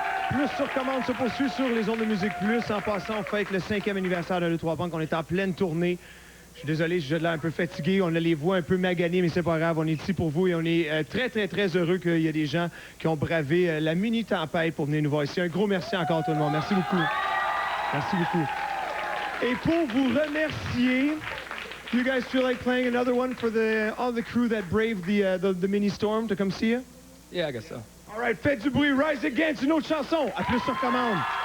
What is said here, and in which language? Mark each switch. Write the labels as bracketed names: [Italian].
[French] Plus sur commande se poursuit sur les ondes de Musique Plus. En passant, on fête le 5e anniversaire de l'E3 Punk. On est en pleine tournée. Je suis désolé, j'ai l'air un peu fatigué. On a les voix un peu maganées, mais c'est pas grave. On est ici pour vous et on est très, très, très heureux qu'il y ait des gens qui ont bravé la mini-tempête pour venir nous voir ici. Un gros merci encore tout le monde. Merci beaucoup. Merci beaucoup. Et pour vous remercier, [English] do you guys feel like playing another one for all the crew that braved the mini-storm to come see you? Yeah, I guess so. All right, [French] faites du bruit. Rise Against, une autre chanson. À plus sur commande.